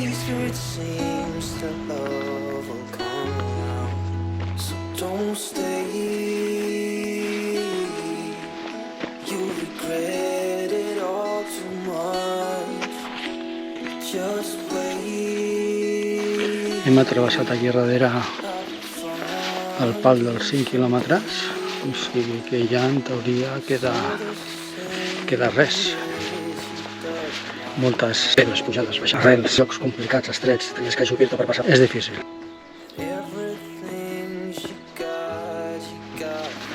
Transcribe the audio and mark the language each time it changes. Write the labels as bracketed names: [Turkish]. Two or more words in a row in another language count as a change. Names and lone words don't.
[English] where it seems that love will come around. So don't stay. You regret it all too much. Just wait. [Catalan] Hem travessat aquí darrere el pal dels 5 quilòmetres, o sigui que ja en teoria queda res. Moltes pedres, pujades, baixades, arrels, llocs complicats, estrets, tenies que ajupir-te per passar. És difícil. [English] Everything you got, you got.